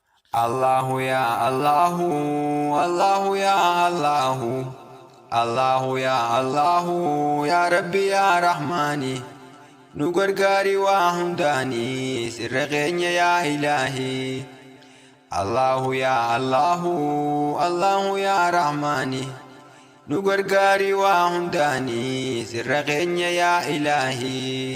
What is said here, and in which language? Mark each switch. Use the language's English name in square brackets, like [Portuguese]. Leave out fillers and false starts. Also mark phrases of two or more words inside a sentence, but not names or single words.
[Arabic] الله يا الله، الله يا الله، الله يا الله، يا رب يا رحمن. [Oromo] Nu gargaari waa hundaani sirra keenya yaa Ilaahi. [Arabic] الله يا الله، الله يا رحمن. [Oromo] Nu gargaari waa hundaani sirra keenya yaa Ilaahi.